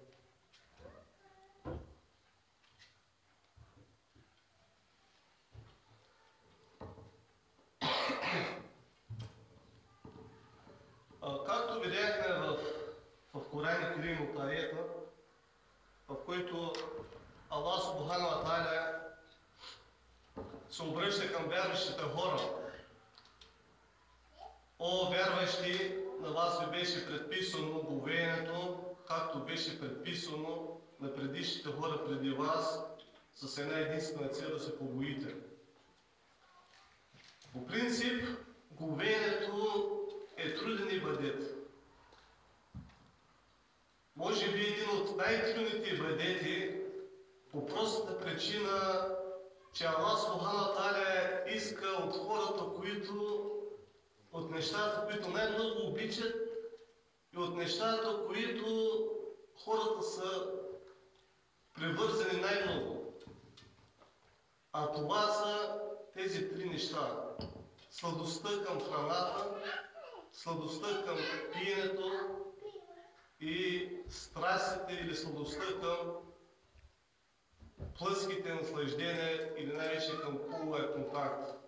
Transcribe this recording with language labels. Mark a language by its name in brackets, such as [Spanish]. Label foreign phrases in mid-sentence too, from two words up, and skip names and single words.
[Bulgarian] Както видяхме в Коран Керим от аета, в който Аллах [Arabic] سبحانه وتعالى [Bulgarian] се обръща към вярващите хора: о, вярващи, на вас ви беше предписано говеенето, както беше предписано на предишните хора преди вас, с една единствена цел: да се побоите. По принцип, говеенето е труден ибадет. Може би един от най-трудните ибадети, по простата причина, че Аллах [Arabic] سبحانه وتعالى [Bulgarian] иска от хората, от нещата, които най-много обичат, и от нещата, които хората са привързани най-много. А това са тези три неща: сладостта към храната, сладостта към пиенето и страстите или сладостта към плътските наслаждения или най-вече към половия контакт.